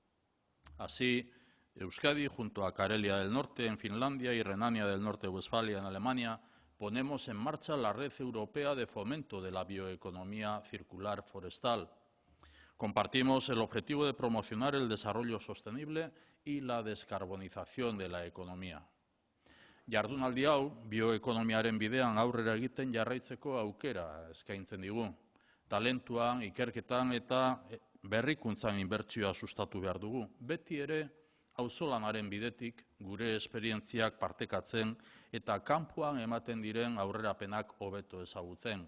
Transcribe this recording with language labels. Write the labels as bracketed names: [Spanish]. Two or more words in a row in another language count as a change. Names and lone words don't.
[Spanish] Así, Euskadi, junto a Karelia del Norte en Finlandia y Renania del Norte-Westfalia en Alemania, ponemos en marcha la Red Europea de Fomento de la Bioeconomía Circular Forestal. Compartimos el objetivo de promocionar el desarrollo sostenible y la descarbonización de la economía. [Basque] Jardunaldi hau, bioekonomiaren bidean aurrera egiten jarraitzeko aukera eskaintzen digu. Talentuan, ikerketan eta berrikuntzan inbertsioa sustatu behar dugu. Beti ere, auzolanaren bidetik gure esperientziak partekatzen eta kanpoan ematen diren aurrerapenak hobeto ezagutzen.